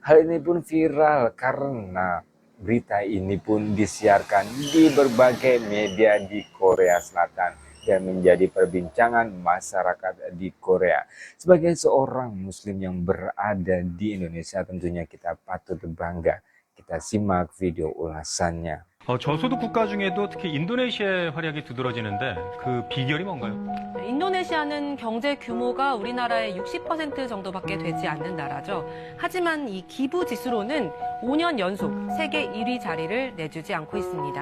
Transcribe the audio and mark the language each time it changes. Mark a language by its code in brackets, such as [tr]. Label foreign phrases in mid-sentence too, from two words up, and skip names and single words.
[id] Hal ini pun viral karena berita ini pun disiarkan di berbagai media di Korea Selatan dan menjadi perbincangan masyarakat di Korea. Sebagai seorang muslim yang berada di Indonesia, tentunya kita patut bangga. Kita simak video ulasannya. [ko] 저소득 국가 중에도 특히 인도네시아의 활약이 두드러지는데 그 비결이 뭔가요? 인도네시아는 경제 규모가 우리나라의 60% 정도밖에 되지 않는 나라죠. 하지만 이 기부 지수로는 5년 연속 세계 1위 자리를 내주지 않고 있습니다.